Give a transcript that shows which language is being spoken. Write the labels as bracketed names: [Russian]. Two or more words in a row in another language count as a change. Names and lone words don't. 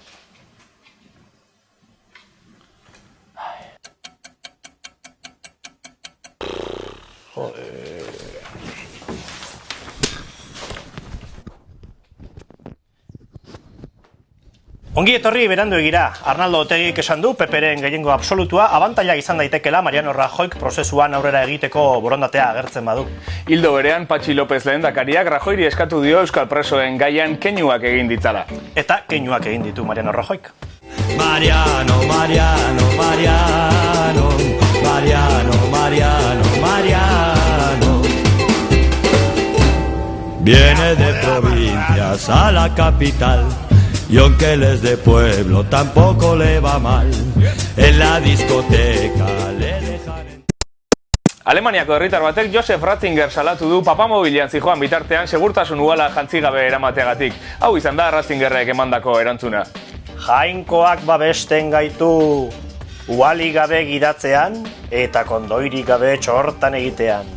[Basque] Ongi etorri beranduegira. Arnaldo Otegik esan du, PPren gehiengo absolutua abantaila izan daitekela Mariano Rajoyk prozesuan aurrera egiteko borondatea agertzen badu. Hildo berean, Patxi López lehendakariak Rajoyri eskatu dio euskal presoen gaian keinuak egin ditzala. Eta keinuak egin ditu Mariano Rajoyk. [Spanish] Mariano, Mariano, Mariano, Mariano, Mariano, Mariano. Viene de provincias a la capital. Y aunque él es de pueblo, tampoco le va mal. En la discoteca le dejan... [Basque] Alemaniako herritar batek Josef Ratzinger salatu du papamobilean zijoan bitartean segurtasun uhala jantzigabe eramateagatik. Hau izan da Ratzingerrek emandako erantzuna. Jainkoak babesten gaitu uhali gabe gidatzean eta kondoirik gabe txortan egitean.